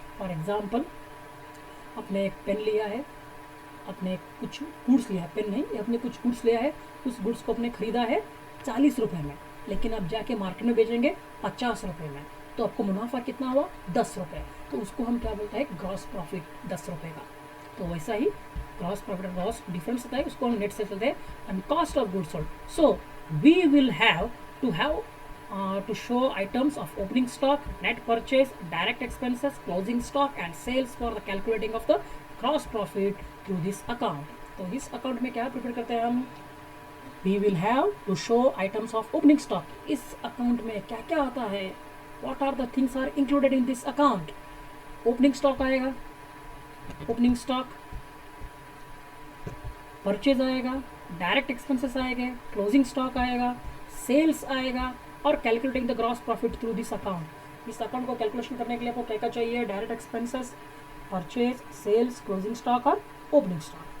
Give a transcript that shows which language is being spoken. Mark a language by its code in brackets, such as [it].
[hi] For example, आपने एक pen लिया है, अपने कुछ गुड्स लिया है, पेन नहीं, अपने कुछ गुड्स लिया है, उस गुड्स को आपने खरीदा है 40 रुपये में, लेकिन आप जाके मार्केट में बेचेंगे 50 रुपये में, तो आपको मुनाफा कितना हुआ? 10 रुपये. तो उसको हम क्या बोलते हैं? ग्रॉस प्रॉफिट 10 रुपये का. तो वैसा ही ग्रॉस प्रॉफिट और ग्रॉस डिफरेंस होता है, उसको हम नेट सेल्स बोलते हैं, and cost of goods sold. [en] So we will have to show items of opening stock, net purchase, direct expenses, closing stock and sales for the calculating of the gross profit through this account. [hi] तो इस account में क्या prepare करते हैं हम? [en] We will have to show items of opening stock. [hi] इस account में क्या क्या आता है? [en] What are the things are included in this account? [hi] Opening stock आएगा, opening stock, परचेज आएगा, डायरेक्ट एक्सपेंसेस आएंगे, क्लोजिंग स्टॉक आएगा, सेल्स आएगा, और [en] Calculating the gross profit through this account. [hi] इस अकाउंट को कैलकुलेशन करने के लिए आपको क्या क्या चाहिए? Direct expenses, purchase, sales, closing stock और ओपनिंग स्टॉक.